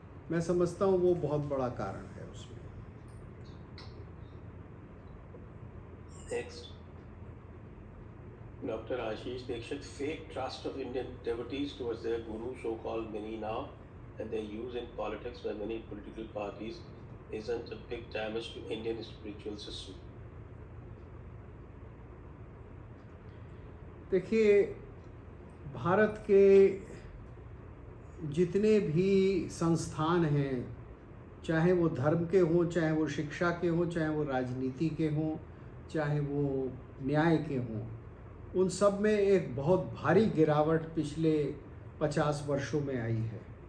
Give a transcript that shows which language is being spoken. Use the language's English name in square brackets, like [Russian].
[Hindi] मैं समझता हूँ वो बहुत बड़ा कारण है उसमें। [English] Next, doctor Ashish Dikshit, fake trust of Indian devotees towards their guru, so called many now, and their use in politics by many political parties isn't a big damage to Indian spiritual system? [Hindi] देखिए, भारत के जितने भी संस्थान हैं चाहे वो धर्म के हों, चाहे वो शिक्षा के हों, चाहे वो राजनीति के हों, चाहे वो न्याय के हों, उन सब में एक बहुत भारी गिरावट पिछले 50 वर्षों में आई है।